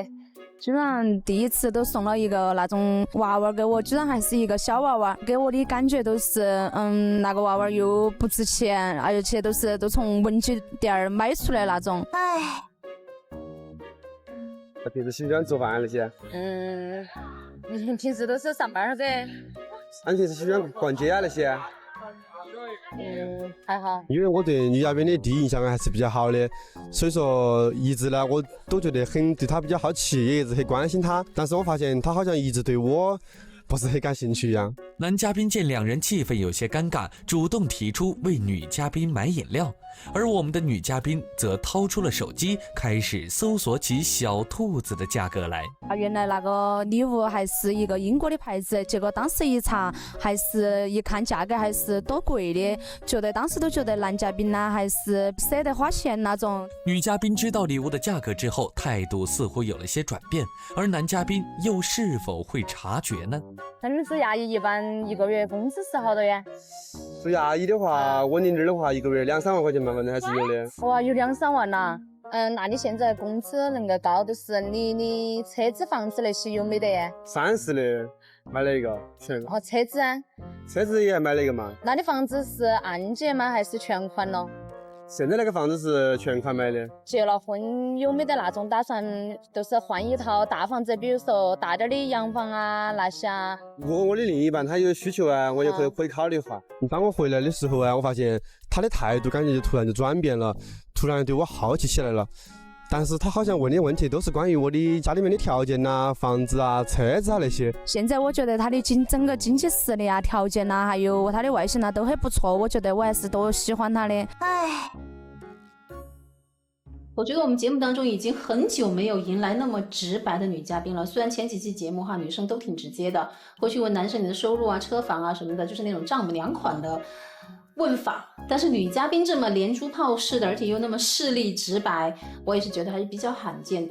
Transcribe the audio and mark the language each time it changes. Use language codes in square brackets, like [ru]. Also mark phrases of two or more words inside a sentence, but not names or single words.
[zh] 居然第一次都送了一個那種娃娃給我，居然還是一個小娃娃，給我的感覺都是，那個娃娃又不值錢，而且都從文具店買出來那種。哎，他平時喜歡做飯那些？平時都是上班噻。你平时喜歡逛街啊那些？還好。因為我對女嘉賓的第一印象還是比較好的，所以說一直呢我都覺得很對她比較好奇，也一直很關心她，但是我發現她好像一直對我不是很感興趣一樣。男嘉賓見兩人氣氛有些尷尬，主動提出為女嘉賓買飲料，而我們的女嘉賓則掏出了手機，開始搜索起小兔子的價格來。原來那個禮物還是一個英國的牌子，結果當時一查，還是一看價格還是多貴的，當時都覺得男嘉賓呢還是捨得花錢那種。女嘉賓知道禮物的價格之後，態度似乎有了些轉變，而男嘉賓又是否會察覺呢？那你是牙醫，一般一個月工資是好多呀？做牙醫的話，我您這兒的話，一個月2-3萬塊錢反正還是有的。哇，有2-3萬吶！那你現在工資能夠高，就是你車子、房子那些有沒得呀？30的買了一個全。車子啊？車子也買了一個嘛。那你房子是按揭嗎？還是全款咯？現在那個房子是全款買的。結了婚有沒得那種打算，就是換一套大房子，比如說大點的洋房啊那些啊？我的另一半他有需求啊，我也會考慮哈。當我回來的時候啊，我發現他的態度感覺就突然就轉變了，突然對我好奇起來了。但是他好像問的問題都是關於我的家裡面的條件啊、房子啊、車子啊那些。現在我覺得他的整個經濟實力啊、條件啊，還有他的外形啊都很不錯，我覺得我還是多喜歡他的。哎，我覺得我們節目當中已經很久沒有迎來那麼直白的女嘉賓了。雖然前幾期節目哈，女生都挺直接的，會去問男生你的收入啊、車房啊什麼的，就是那種丈母娘款的問法。但是女嘉賓這麼連珠炮式的，而且又那麼勢利直白，我也是覺得還是比較罕見的。